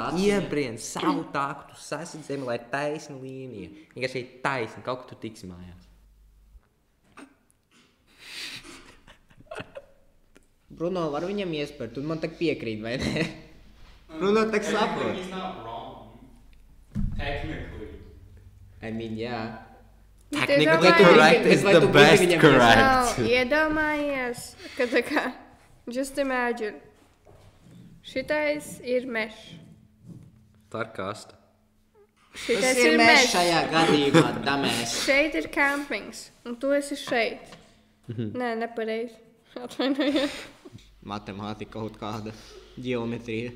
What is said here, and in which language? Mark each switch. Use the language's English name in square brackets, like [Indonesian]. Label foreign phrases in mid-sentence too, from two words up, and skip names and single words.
[Latvian] tā apzīmē. iebrien savu taku, tu sasit zemi, lai taisna līnija. Vienkārši ej taisni, kaut kur tu tiksi mājās. Bruno, var viņam iespērt, un man tak piekrīt, vai ne? Bruno tak saprot. [English] He's not wrong. Technically. I mean, jā. Technically [Latvian] iedomājies- [English] correct is [Latvian] Vai [English] the [Latvian] tu [English] best [Latvian] būsi viņam [English] correct. [Latvian] Iedomājies, ka tā kā, [English] just imagine, [Latvian] šitais ir mežs. Tā ir kasta. Šitais Tas ir ir mēs mežs. šajā gadījumā, damēs. Šeit ir campings, un tu esi šeit. Nē, nepareizi. Atvainojiet. Matemātika kaut kāda, ģeometrija.